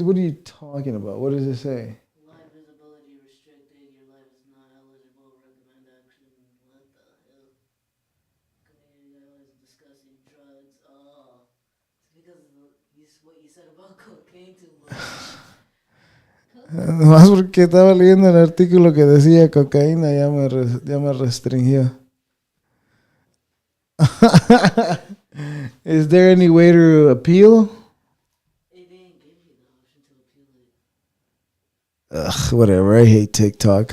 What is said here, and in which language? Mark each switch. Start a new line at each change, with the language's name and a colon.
English: What are you talking about? What does it say? Live visibility restricted. Your life is not eligible. Recommend action. What the hell? Community always discussing drugs. Oh, it's because of what you said about cocaine too much.
Spanish: Más porque estaba leyendo el artículo que decía cocaína, ya me restringió.
English: Is there any way to appeal? It didn't give you the option to appeal it. Ugh, whatever. I hate TikTok.